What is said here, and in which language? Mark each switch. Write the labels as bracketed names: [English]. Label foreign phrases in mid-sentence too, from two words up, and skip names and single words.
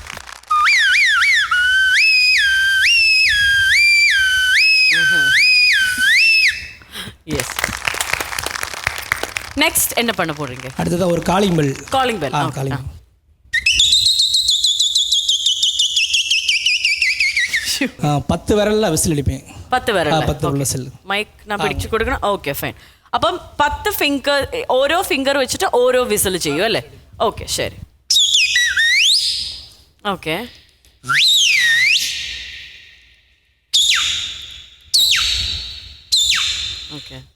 [Tamil] எஸ். நெக்ஸ்ட் என்ன பண்ண போறீங்க? அடுத்ததா ஒரு [English] calling bell. Calling bell. [Tamil] காலிங் 10 விரல்ல விசில் அடிப்பேன். 10 விரல்ல 10 விசில். [Malayalam] മൈക്ക് ഞാൻ പിടിച്ചു കൊടുക്കണം. [English] okay fine. [Malayalam] അപ്പം 10 ഫിംഗർ, ഓരോ ഫിംഗർ വെച്ചിട്ട് ഓരോ വിസിൽ ചെയ്യും അല്ലേ? ഓക്കെ ശരി. ഓക്കെ. ഓക്കെ.